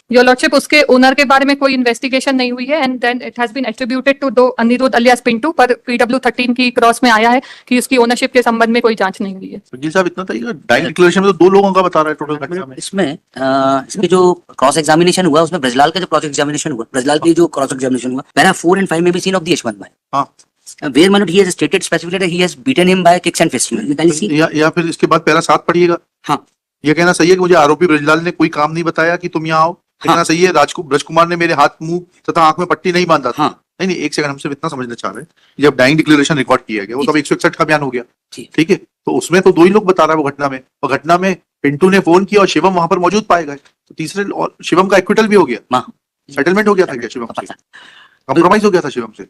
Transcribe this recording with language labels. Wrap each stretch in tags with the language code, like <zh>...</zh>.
<hi>Your lordship, उसके owner के बारे में कोई इन्वेस्टिगेशन नहीं हुई है</hi> <en>and then it has been attributed to two</en> <hi>अनिरुद्ध अलियास पिंटू, पर PW13 की क्रॉस में आया है कि उसकी ओनरशिप के संबंध में कोई जांच नहीं हुई है। वकील साहब, इतना था डाइंग डिक्लेरेशन में तो 2 लोगों का बता रहा है टोटल घटना में। इसमें जो क्रॉस एग्जामिनेशन हुआ उसमें ब्रजलाल का जो क्रॉस एग्जामिनेशन हुआ, ब्रजलाल की जो क्रॉस एग्जामिनेशन हुआ, पैरा 4 and 5 में भी सीन ऑफ द यशवंत भाई। हां,</hi> <en>where my lord he has stated specifically that he has beaten him by kicks and fists. You can see</en> <hi>या फिर इसके बाद पैरा 7 पढ़िएगा। हाँ, ये कहना सही है कि मुझे आरोपी ब्रजलाल ने कोई काम नहीं बताया कि तुम यहाँ आओ। कहना सही है ब्रजकुमार ने मेरे हाथ, मुंह तथा आंख में पट्टी नहीं बांधा था। नहीं, एक सेकंड, हम सिर्फ इतना समझना चाह रहे हैं, जब डाइंग डिक्लेरेशन रिकॉर्ड किया गया वो तब 161 का बयान हो गया, ठीक है, तो उसमें तो 2 ही लोग बता रहा है वो घटना में, और घटना में पिंटू ने फोन किया और शिवम वहां पर मौजूद पाए गए, तो तीसरे शिवम का एक्विटल भी हो गया, सेटलमेंट हो गया था क्या शिवम से? कॉम्प्रोमाइज हो गया था शिवम से?</hi>